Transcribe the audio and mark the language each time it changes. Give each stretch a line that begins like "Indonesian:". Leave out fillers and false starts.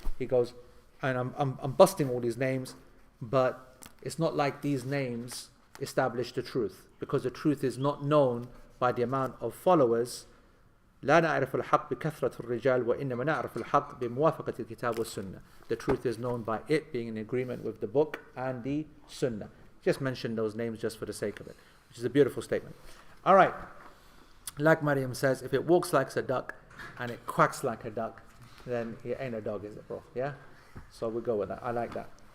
English: He goes, and I'm busting all these names, but it's not like these names establish the truth, because the truth is not known by the amount of followers.
Arabic: لا نعرف الحق بكثرة الرجال وإنما نعرف الحق بموافقة الكتاب والسنة.
English: The truth is known by it being in agreement with the book and the sunnah. Just mention those names just for the sake of it, which is a beautiful statement. All right, like Maryam says, if it walks like a duck and it quacks like a duck, then it ain't a dog, is it, bro? Yeah. So we'll go with that. I like that.